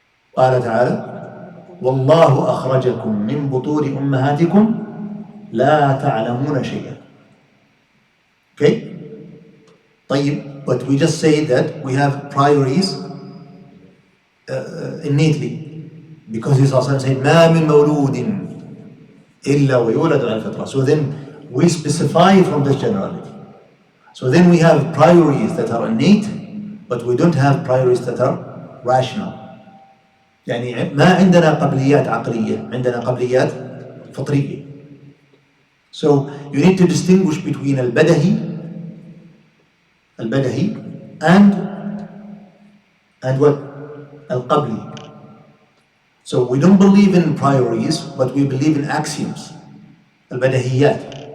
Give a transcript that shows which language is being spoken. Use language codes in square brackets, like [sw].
[ar] قال تعالى والله أخرجكم من بطون أمهاتكم لا تعلمون شيئا. [en] Okay? [ar] طيب, [en] but we just say that we have priorities innately. Because he said, [ar] مَا مِن مَوْلُودٍ إِلَّا وَيُولَدُ عَلَى الْفِطْرَةِ. [en] So then we specify from this generality. So then we have priorities that are innate, but we don't have priorities that are rational. [ar] ما عندنا قبليات عقلية, عندنا قبليات فطرية. [en] So you need to distinguish between البدهي and what? [ar] القبلي. [en] So we don't believe in priorities, but we believe in axioms. البدهيات.